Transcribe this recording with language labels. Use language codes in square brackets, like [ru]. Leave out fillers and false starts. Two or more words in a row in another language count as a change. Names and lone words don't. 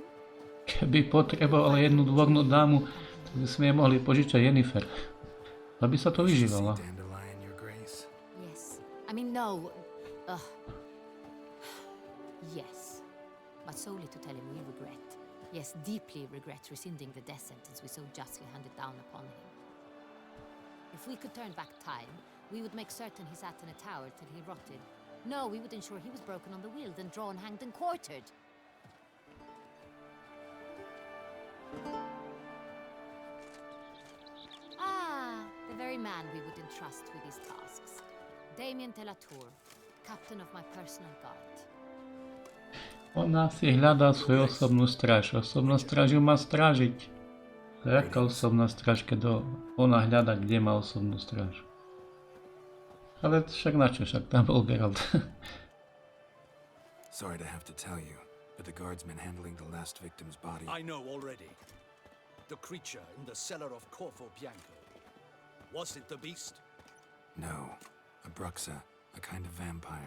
[sk] Keby potreboval jednu dvornú dámu, tak by sme jej mohli požičať Jennifer. Aby sa to vyžívala. [en] Yes. I mean, no. Yes. But solely to tell him we regret. Yes, deeply regret rescinding the death sentence we so justly handed down upon him. If we could turn back time, we would make certain he sat in a tower till he rotted. No, we would ensure he was broken on the wheel, then drawn, hanged, and quartered. Ah, the very man we would entrust with these tasks. Damien de la Tour, captain of my personal guard. [sk] Ona si hľadá svoju osobnú stráž. Osobnú stráž ju má strážiť. To je aká osobná stráž, keď ona hľadá, kde má osobnú stráž. Ale však na čo, však tam bol Gerald. [en] Sorry to have to tell you, but the guardsman handling the last victim's body... I know already. The creature in the cellar of Corvo Bianco. Was it the beast? No, a bruxa, a kind of vampire.